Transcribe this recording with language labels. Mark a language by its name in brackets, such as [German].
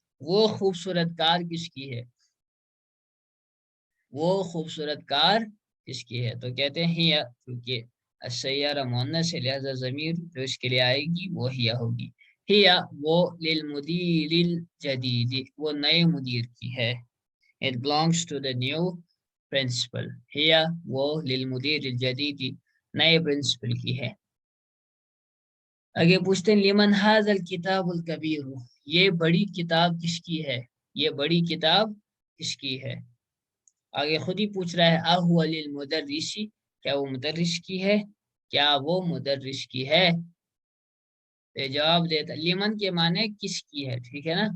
[Urdu] وہ خوبصورت کار کس کی ہے؟ وہ خوبصورت کار کس کی ہے؟ تو کہتے ہیں ہی، کیونکہ السیارہ مؤنث ہے لہذا ضمیر جو اس کے لیے آئے گی وہ ہی ہوگی. ہی وہ [Arabic] للمدیر الجدید، [Urdu] وہ نئے مدیر کی ہے. [English] It belongs to the new principal. [Urdu] ہی وہ [Arabic] للمدیر الجدید، [Urdu] نئے پرنسپل کی ہے. آگے پوچھتے ہیں [Arabic] لمن ھذا الکتاب الکبیر. [Urdu] یہ بڑی کتاب کس کی ہے؟ یہ بڑی کتاب کس کی ہے؟ آگے خود ہی پوچھ رہا ہے [Arabic] اہو للمدرس، [Urdu] کیا وہ مدرس کی ہے؟ کیا وہ مدرس کی ہے؟ جواب دیتا لمن کے معنی کس کی ہے. ٹھیک ہے نا.